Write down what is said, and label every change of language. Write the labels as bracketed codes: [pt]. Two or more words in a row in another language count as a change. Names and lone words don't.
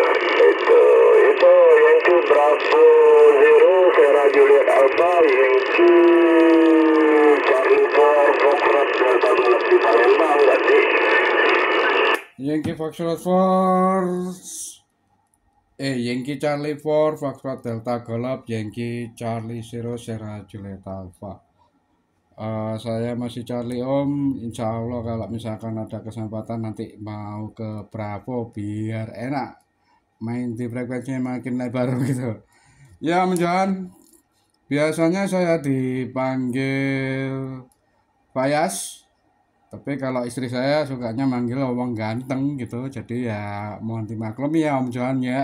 [id] Itu Yankee Bravo 0 Sierra Juliet Alpha, Yankee Charlie 4 Foxtrot Delta Golf di Palembang ganti. Yankee Foxtrot 4 Yankee Charlie 4 Foxtrot Delta Golf Yankee Charlie Zero Sierra Juliet Alpha. Saya masih Charlie Om, [ar] إن شاء الله [id] kalau misalkan ada kesempatan nanti mau ke Bravo biar enak main di frekuensinya makin lebar gitu ya Om Johan. Biasanya saya dipanggil Fayas, Tapi kalau istri saya sukanya manggil wong ganteng gitu, jadi ya mohon dimaklumi ya Om Johan ya.